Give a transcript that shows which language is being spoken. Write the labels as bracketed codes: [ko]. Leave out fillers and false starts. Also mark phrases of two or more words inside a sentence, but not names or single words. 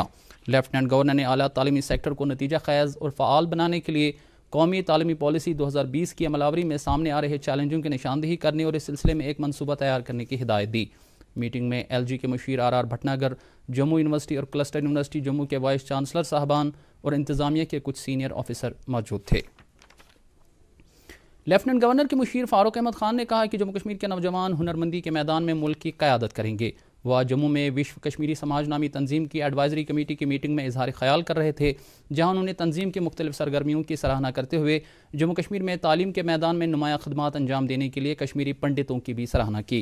[ur] لیفٹیننٹ گورنر نے اعلیٰ تعلیمی سیکٹر کو نتیجہ خیز اور فعال بنانے کے لیے قومی تعلیمی پالیسی 2020 کی عمل آوری میں سامنے آ رہے چیلنجوں کی نشاندہی کرنے اور اس سلسلے میں ایک منصوبہ تیار کرنے کی ہدایت دی. میٹنگ میں LG کے مشیر RR بھٹناگر، جموں یونیورسٹی اور کلسٹر یونیورسٹی جموں کے وائس چانسلر صاحبان اور انتظامیہ کے کچھ سینئر آفیسر موجود تھے. لیفٹننٹ گورنر کے مشیر فاروق احمد خان نے کہا کہ جموں کشمیر کے نوجوان ہنرمندی کے میدان میں ملک کی قیادت کریں گے. وہ آج جموں میں وشو کشمیری سماج نامی تنظیم کی ایڈوائزری کمیٹی کی میٹنگ میں اظہار خیال کر رہے تھے، جہاں انہوں نے تنظیم کی مختلف سرگرمیوں کی سراہنا کرتے ہوئے جموں کشمیر میں تعلیم کے میدان میں نمایاں خدمات انجام دینے کے لیے کشمیری پنڈتوں کی بھی سراہنا کی.